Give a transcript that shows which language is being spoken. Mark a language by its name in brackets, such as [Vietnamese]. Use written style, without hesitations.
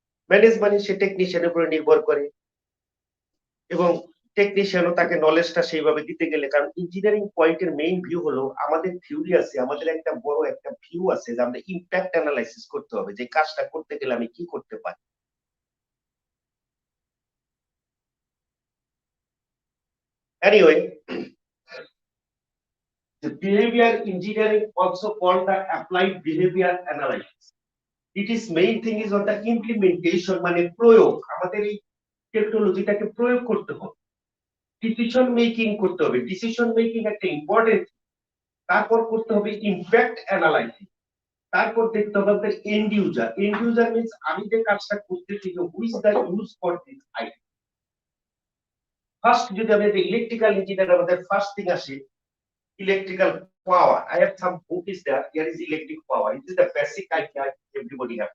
[Bangla] Manage মানে সে টেকনিশিয়ানের উপরে নির্ভর করে, এবং টেকনিশিয়ানও তাকে নলেজটা সেইভাবে দিতে গেলে, কারণ ইঞ্জিনিয়ারিং পয়েন্টের মেইন ভিউ হলো আমাদের থিওরি আছে, আমাদের একটা বড় একটা ভিউ আছে যে আমরা ইম্প্যাক্ট অ্যানালাইসিস করতে হবে, যে কাজটা করতে গেলে আমি কি করতে পারি। [English] Anyway, the behavior engineering also called the applied behavior analysis. It is main thing is on the implementation, [Bangla] মানে প্রয়োগ। আমাদের এই টেকনোলজিটাকে প্রয়োগ করতে হবে, ডিসিশন মেকিং করতে হবে, ডিসিশন মেকিং একটা ইম্পর্টেন্ট। তারপর করতে হবে ইম্প্যাক্ট অ্যানালাইসিস, তারপর দেখতে হবে and user. [English] end user means [Bangla] আমি যে কাজটা করতেছি যে [English] Who is the use for this item. [Bangla] First যদি আমি ইলেকট্রিক্যাল ইঞ্জিনিয়ার, আমাদের ফার্স্ট থিং আসে electrical power. [English] I have some book is there. Here is electric power. It is the basic idea everybody have.